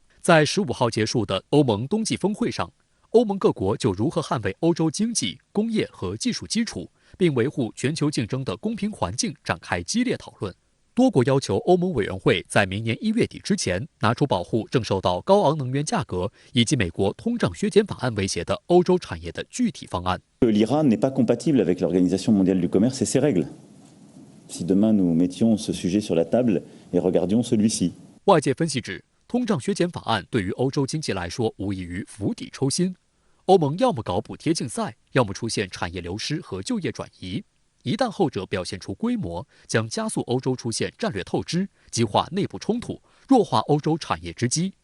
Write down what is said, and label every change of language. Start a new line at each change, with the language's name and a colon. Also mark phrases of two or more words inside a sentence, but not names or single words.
Chinese: 在15号结束的欧盟冬季峰会上，欧盟各国就如何捍卫欧洲经济、工业和技术基础，并维护全球竞争的公平环境展开激烈讨论。多国要求欧盟委员会在明年1月底之前拿出保护正受到高昂能源价格以及美国通胀削减法案威胁的欧洲产业的具体方案。
French: L'Iran n'est pas compatible avec l'Organisation mondiale du commerce et ses règles. Si demain nous mettions ce sujet sur la table et regardions celui-ci.
Chinese: 外界分析指，通胀削减法案对于欧洲经济来说无异于釜底抽薪。欧盟要么搞补贴竞赛，要么出现产业流失和就业转移。一旦后者表现出规模，将加速欧洲出现战略透支，激化内部冲突，弱化欧洲产业之基。